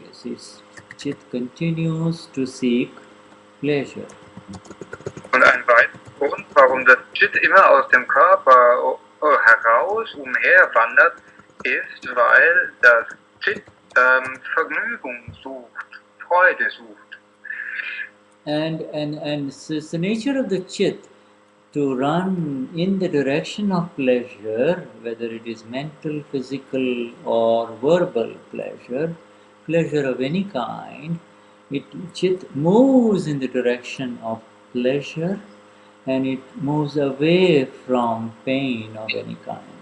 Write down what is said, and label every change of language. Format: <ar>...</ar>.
<en>You see, chit continues to seek pleasure.</en> <de>Und ein weiterer Grund, warum das Chit immer aus dem Körper heraus umherwandert, ist, weil das Chit Vergnügung sucht, Freude sucht.</de> <en>And it's the nature of the chit to run in the direction of pleasure, whether it is mental, physical, or verbal pleasure of any kind. Chit moves in the direction of pleasure, and it moves away from pain of any kind.</en>